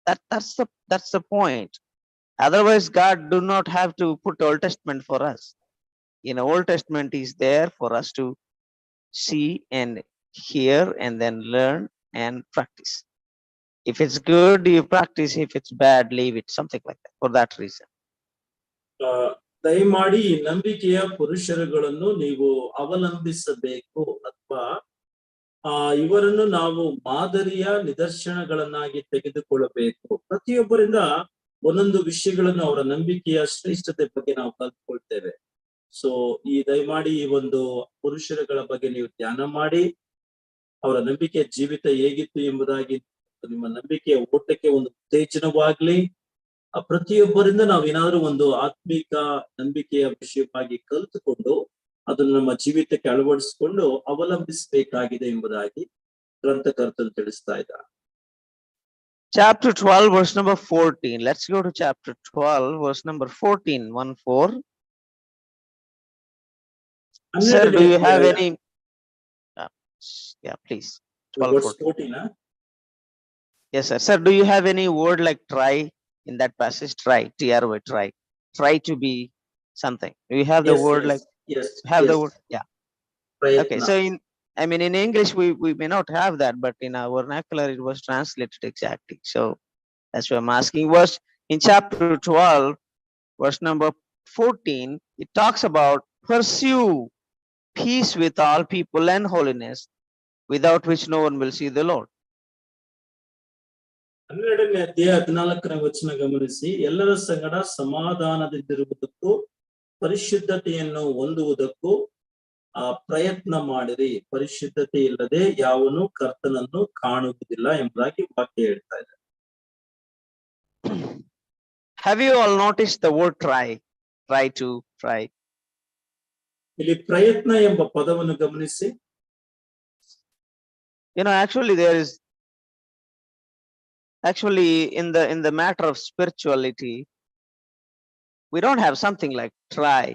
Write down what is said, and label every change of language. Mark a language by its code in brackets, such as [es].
[en] That's the point. Otherwise, God do not have to put Old Testament for us. You know, Old Testament is there for us to see and hear and then learn and practice. If it's good, you practice. If it's bad, leave it. Something like that. For that reason. [kn] ದಯಮಾಡಿ ಈ ನಂಬಿಕೆಯ ಪುರುಷರುಗಳನ್ನು ನೀವು ಅವಲಂಬಿಸಬೇಕು ಅಥವಾ ಇವರನ್ನು ನಾವು ಮಾದರಿಯ ನಿದರ್ಶನಗಳನ್ನಾಗಿ ತೆಗೆದುಕೊಳ್ಳಬೇಕು. ಪ್ರತಿಯೊಬ್ಬರಿಂದ ಒಂದೊಂದು ವಿಷಯಗಳನ್ನು ಅವರ ನಂಬಿಕೆಯ ಶ್ರೇಷ್ಠತೆ ಬಗ್ಗೆ ನಾವು ಕಲ್ತ್ಕೊಳ್ತೇವೆ. ಸೊ ಈ ದಯಮಾಡಿ ಈ ಒಂದು ಪುರುಷರುಗಳ ಬಗ್ಗೆ ನೀವು ಧ್ಯಾನ ಮಾಡಿ ಅವರ ನಂಬಿಕೆಯ ಜೀವಿತ ಹೇಗಿತ್ತು ಎಂಬುದಾಗಿ ನಿಮ್ಮ ನಂಬಿಕೆಯ ಓಟಕ್ಕೆ ಒಂದು ಉತ್ತೇಜನವಾಗ್ಲಿ. ಪ್ರತಿಯೊಬ್ಬರಿಂದ ನಾವೇನಾದ್ರೂ ಒಂದು ಆತ್ಮಿಕ ನಂಬಿಕೆಯ ವಿಷಯವಾಗಿ ಕಲಿತುಕೊಂಡು ಅದನ್ನು ನಮ್ಮ ಜೀವಿತಕ್ಕೆ ಅಳವಡಿಸಿಕೊಂಡು ಅವಲಂಬಿಸಬೇಕಾಗಿದೆ ಎಂಬುದಾಗಿ ಗ್ರಂಥಕರ್ತರು ತಿಳಿಸ್ತಾ ಇದ್ದಾರೆ. [en] Chapter 12, verse number 14. Let's go to chapter 12, verse number 14. 1-4. Sir, do you have any? Yeah, please. 12:14. Yes, sir. Sir, do you have any word like try in that passage? Try, TRY, try. Try to be something. Do you have the word like? Yes. Have the word? Yeah. [kn] Prayatna. [en] Okay. So in English we may not have that, but in our vernacular it was translated exactly. So that's why I'm asking. Verse in chapter 12, verse number 14, it talks about pursue peace with all people and holiness, without which no one will see the Lord. [kn] 12ನೇ ಅಧ್ಯಾಯ 14ನೇ ವಚನ ಗಮನಿಸಿ. ಎಲ್ಲರ ಸಂಗಡ ಸಮಾಧಾನದಿಂದಿರುವುದಕ್ಕೂ ಪರಿಶುದ್ಧತೆಯನ್ನು ಹೊಂದುವುದಕ್ಕೂ ಪ್ರಯತ್ನ ಮಾಡಿರಿ. ಪರಿಶುದ್ಧತೆ ಇಲ್ಲದೆ ಯಾವನು ಕರ್ತನನ್ನು ಕಾಣುವುದಿಲ್ಲ ಎಂಬುದಾಗಿ ವಾಕ್ಯ ಹೇಳ್ತಾ ಇದೆ. [en] Have you all noticed the word try? Try to, try. [kn] ಇಲ್ಲಿ ಪ್ರಯತ್ನ ಎಂಬ ಪದವನ್ನು ಗಮನಿಸಿ. [en] You know, actually in the matter of spirituality, we don't have something like try.